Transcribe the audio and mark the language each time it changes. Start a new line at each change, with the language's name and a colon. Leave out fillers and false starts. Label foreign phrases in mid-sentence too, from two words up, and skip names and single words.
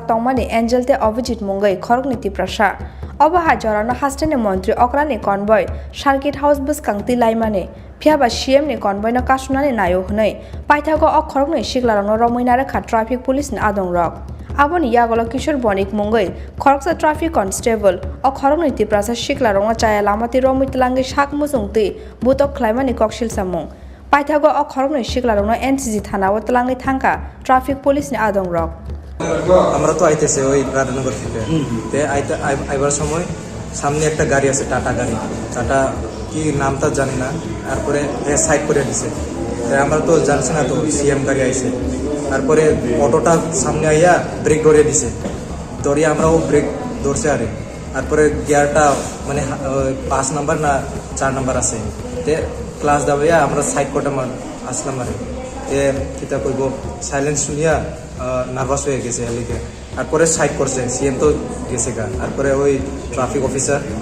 Kok Borok: Tongmani Angel te Ovijit Mungai Khorokniti Prasha Oba Hajarana Hastane Montri Okrani Convoy Circuit House Buskangti Laimani Piaba CM ni Convoy na Kasunani Nayo Hunai Paithago Ok Khorokni Shiklarano Romoinara Kha
English: Traffic Police
Kok Borok: ni Adongrok Aboni Yagolo Kishor Bonik Mungai Khoroksa
English: Traffic Constable
Kok Borok: Ok Khorokniti Prasha Shiklarong Chaya Lamati Romitlangi Shak Musungti Butok Klaimani Kokshil Samung Paithago ok khorokni shiklarongno NCC থানাও তলাঙ্গি থাঙ্কা
English: traffic police
Kok Borok: নি আদংরক
Bangla: আমরা তো আইতেছে ওই রাধানগর থেকে তে আইবার সময় সামনে একটা গাড়ি আছে টাটা গাড়ি টাটা কি নামটা জানি না তারপরে সাইড করে দিছে আমরা তো জানছি না তো সিএম গাড়ি আইছে তারপরে অটোটা সামনে আইয়া ব্রেক ধরে দিছে ধরিয়ে আমরা ও ব্রেক ধরছে আরে তারপরে গিয়ারটা মানে 5 নাম্বার না 4 নাম্বার আছে তে ক্লাস দাবাইয়া আমরা সাইড কোটা আসলাম আরে তে কিতা কইব সাইলেন্স শুনিয়া নার্ভাস হয়ে গেছে এলিকে তারপরে সাইড করছে সিএম তো গেছে গা তারপরে ওই ট্রাফিক অফিসার